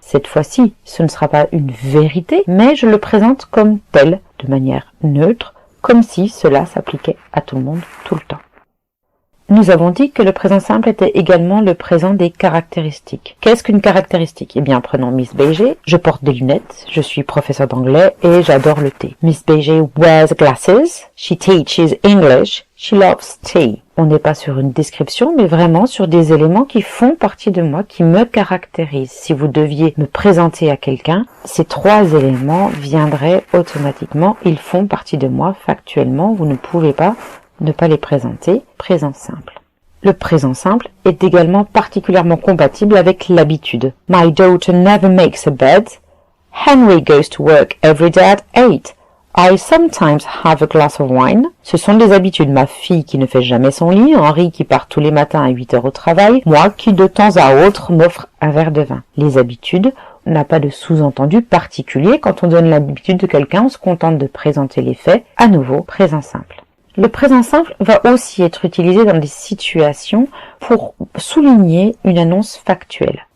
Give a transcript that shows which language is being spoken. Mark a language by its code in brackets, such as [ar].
[fr] Cette fois-ci, ce ne sera pas une vérité, mais je le présente comme tel, de manière neutre, comme si cela s'appliquait à tout le monde tout le temps. Nous avons dit que le présent simple était également le présent des caractéristiques. Qu'est-ce qu'une caractéristique? Eh bien, prenons Miss Beige. Je porte des lunettes, je suis professeur d'anglais et j'adore le thé. [en] Miss Beige wears glasses, she teaches English, she loves tea. [fr] On n'est pas sur une description, mais vraiment sur des éléments qui font partie de moi, qui me caractérisent. Si vous deviez me présenter à quelqu'un, ces 3 éléments viendraient automatiquement. Ils font partie de moi factuellement. Vous ne pouvez pas ne pas les présenter. Présent simple. Le présent simple est également particulièrement compatible avec l'habitude. [en] My daughter never makes a bed. Henry goes to work every day at 8. I sometimes have a glass of wine. [fr] Ce sont des habitudes. Ma fille qui ne fait jamais son lit, Henri qui part tous les matins à 8 heures au travail, moi qui de temps à autre m'offre un verre de vin. Les habitudes, on n'a pas de sous-entendu particulier. Quand on donne l'habitude de quelqu'un, on se contente de présenter les faits. À nouveau, présent simple. Le présent simple va aussi être utilisé dans des situations pour souligner une annonce factuelle.